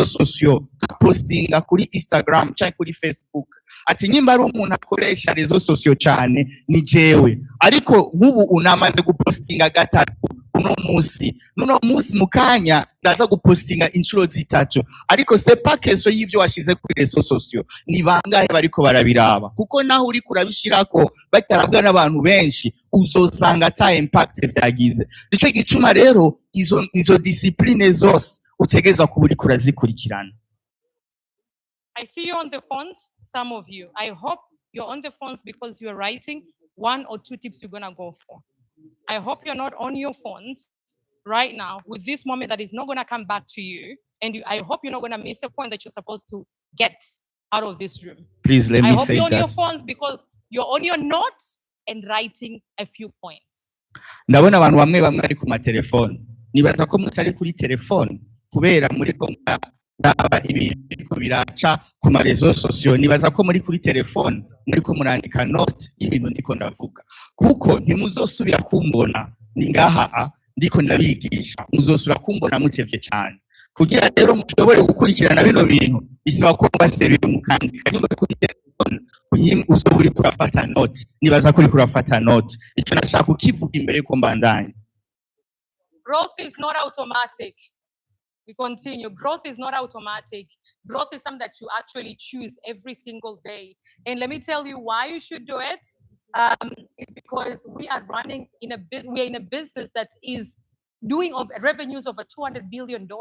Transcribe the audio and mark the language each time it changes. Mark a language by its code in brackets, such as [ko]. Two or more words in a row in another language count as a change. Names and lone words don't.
[rn] sociaux, postinga kuri Instagram cyangwa kuri Facebook, ati nyimba ari umuntu akoresha [fr] réseaux sociaux [rn] cyane ni jewe, ariko ubu unamaze gupostinga gatatu uno musi mukanya ndaza gupostinga inshuro zitatu, ariko [fr] c'est pas question [rn] y'ivyo washize kuri [fr] réseaux sociaux, [rn] ni bangahe bariko barabiraba, kuko naho uri kurabishirako batarabwa n'abantu benshi uzosanga ata impact vyagize. Nico gituma rero izo discipline zose utegezwa kuba uri kurazikurikirana. [en] I see you on the phones, some of you. I hope you're on the phones because you're writing 1 or 2 tips you're gonna go for. I hope you're not on your phones right now with this moment that is not gonna come back to you. And I hope you're not gonna miss a point that you're supposed to get out of this room. Please let me say that. I hope you're on your phones because you're on your notes and writing a few points. [rn] Ndabona abantu bamwe ari ku matelefone. Nibaza ko mutari kuri telefone kubera muri ko ndaba ibintu biraca ku ma [fr] réseaux sociaux. [rn] Nibaza ko muri kuri telefone muri ko murandika note ibintu ndiko ndavuga. Kuko ntimuzosubira kumbona ningaha ndiko ndabigisha. Muzosubira kumbona mutevye cyane. Kugira rero mushobore gukurikirana bino bintu bisaba ko mbasebye mukandika nyuma kuri telefone. Uzoburi kurafata note. Nibaza ko uri kurafata note. Icyo nashaka kukivuga imbere ko mbandanye. [en] Growth is not automatic. We continue. Growth is not automatic. Growth is something that you actually choose every single day. And let me tell you why you should do it. It's because we are running in a business. We are in a business that is doing revenues over $200 billion.